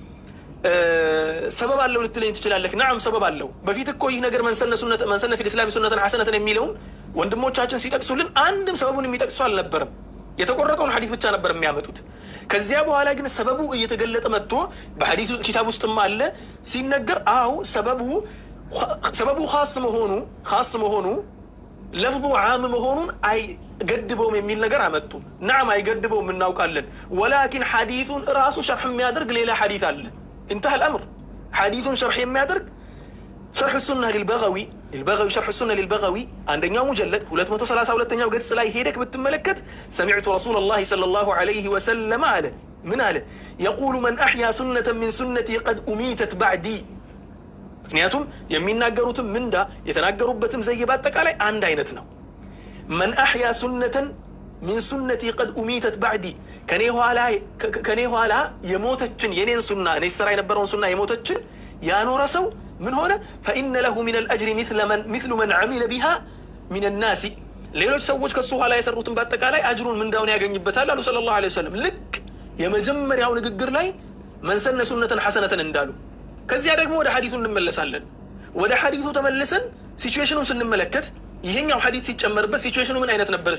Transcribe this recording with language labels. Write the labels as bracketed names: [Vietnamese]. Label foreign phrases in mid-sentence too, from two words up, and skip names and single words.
[Amharic] ሰበብ አለው ልትለኝ ትችላለህ። ነዓም ሰበብ አለው። በፊት እኮ ይህ ነገር [Arabic] من سن في الإسلام سنة حسنة [Amharic] የሚለውን ወንድሞቻችን ሲጠቅሱልን አንድም ሰበቡን የሚጠቅሱ አልነበረም። የተቆረጠውን ሐዲስ ብቻ ነበር የሚያመጡት። ከዚያ በኋላ ግን ሰበቡ እየተገለጠ መጥቶ በሐዲሱ ኪታብ ውስጥም አለ ሲነገር፣ አው ሰበቡ ኻስ መሆኑ [Arabic] لفظه عام [Amharic] መሆኑን አይገድበውም የሚል ነገር አመጡ። ነዓም አይገድበውም እናውቃለን። ወላኪን ሐዲሱን ራሱ ሸርሕ የሚያደርግ ሌላ ሐዲስ አለ። [Arabic] انتهى الأمر። حديث شرح [Amharic] የሚያደርግ [Arabic] شرح السنة للبغوي شرح السنة للبغوي [Amharic] አንደኛው ሙጀለድ 232ኛው ገጽ ላይ ሄደክ ብትመለከት [Arabic] سمعت رسول الله صلى الله عليه وسلم [Amharic] አለ። ምን አለ? [Arabic] يقول من أحيا سنة من سنتي قد أميتت بعدي። [Amharic] ምክንያቱም የሚናገሩትም ምንዳ የተናገሩበትም ዘይ በአጠቃላይ አንድ አይነት ነው። [Arabic] من أحيا سنة من سنتي قد أميتت بعدي [Amharic] ከኔ ኋላ የሞተችን የኔን ሱና እኔ ሰራ የነበረውን ሱና የሞተችን ያኖረ ሰው ምን ሆነ? [Arabic] فإن له من الأجر مثل من عمل بها من الناس። [Amharic] ሌሎች ሰዎች ከሱ ኋላ የሰሩትን በአጠቃላይ አጅሩን ምንዳውን ያገኝበታል አሉ [Arabic] صلى الله عليه وسلم። [Amharic] ልክ የመጀመሪያው ንግግር ላይ [Arabic] من سن سنة حسنة [Amharic] እንዳሉ። ከዚያ ደግሞ ወደ ሐዲሱ እንመለሳለን። ወደ ሐዲሱ ተመልሰን ሲቹዌሽኑን ስንመለከት ይሄኛው ሐዲስ ሲጨመርበት ሲቹዌሽኑ ምን አይነት ነበር?